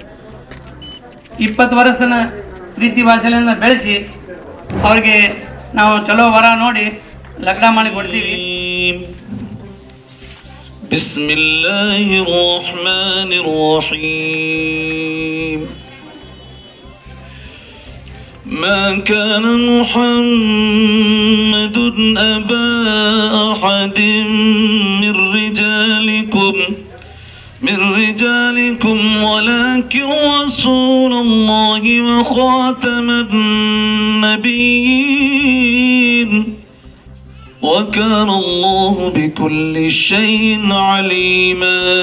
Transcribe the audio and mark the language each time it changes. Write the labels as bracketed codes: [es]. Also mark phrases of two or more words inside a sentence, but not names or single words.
[kn] 20 ವರ್ಷ ತನ ಪ್ರೀತಿ ವಾತ್ಸಲ್ಯದಿಂದ ಬೆಳೆಸಿ ಅವ್ರಿಗೆ ನಾವು ಚಲೋ ವರ ನೋಡಿ ಲಗ್ನ ಮಾಡಿ ಕೊಡ್ತೀವಿ. [ar] بسم الله الرحمن الرحيم. ما كان محمد أبا أحد من رجالكم ولكن رسول الله وخاتم النبيين وكان الله بكل شيء عليما.